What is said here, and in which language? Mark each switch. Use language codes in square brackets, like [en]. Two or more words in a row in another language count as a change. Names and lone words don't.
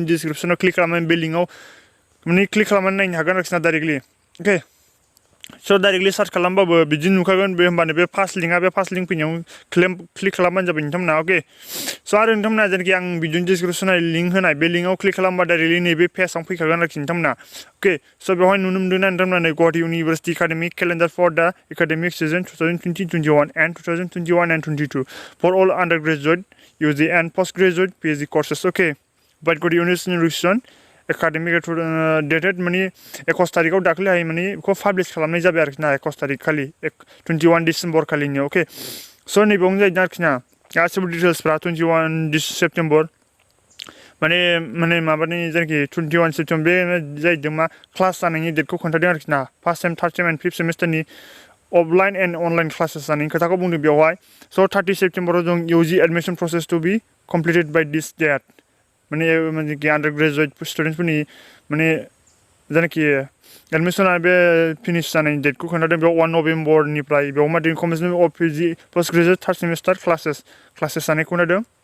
[brx] डिसक्रिपसनाव क्लिक खालामनानै बे लिंकआव माने क्लिक खालामनानै नायनो हागोन आरोखि ना डाइरेक्टलि अके स' [en] directly search [brx] खालामबाबो बिदि नुखागोन बे होमबानो बे [en] first link [brx] फैनायाव क्लिक खालामबानो जाबाय नोंथांमोना अके स' आरो नोंथांमोना जेनाखि आं भिडिअनि डिसक्रिपसनाव लिंक होनाय बे लिंकआव क्लिक खालामबा डाइरेक्टलि नैबे पेजआव फैखागोन आरोखि नोंथांमोना अके स' बेवहाय नुनो मोनदोंना नोंथांमोना नै [en] Guwahati University academic calendar for the academic season 2020-21 and 2021 and 22 for all undergraduate UG and postgraduate PhD courses okay but Guwahati University academic dated [brx] माने 21 तारिखआव दाख्लैहाय माने बेखौ पाब्लिश खालामनाय जाबाय आरोखि ना 21 तारिख खालि 21 डिसेम्बर खालिनि अके स' नैबेयावनो जाहैदों आरोखि ना गासिबो डिटेल्सफ्रा 21 सेप्टेम्बर माने माबानि जेनाखि 21 सेप्टेम्बर बे जाहैदों मा क्लास जानायनि डेटखौ खोन्थादों आरोखि ना [en] first sem third sem and fifth semester offline and online classes [brx] जानायनि खोथाखौ बुंदों बेवहाय स' 30 सेप्टेम्बराव जों [en] UG admission process to be completed by this date [brx] माने [en] undergraduate students [brx] माने जेनाखि एडमिसना बे फिनिश जानायनि डेटखौ खोन्थादों बेयाव 1 नभेम्बरनिफ्राय बेयाव मा [en] commencement of PG post graduate third semester classes [brx] जानायखौ खोन्थादों